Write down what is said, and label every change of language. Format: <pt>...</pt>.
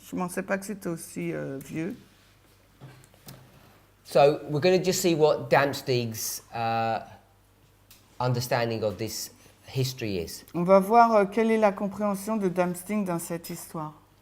<fr>Je ne pensais pas que c'était aussi vieux.</fr> <en>So we're going to just see what Damsteeg's understanding of this history is.</en> <fr>On va voir quelle est la compréhension de Damsteeg dans cette histoire.</fr>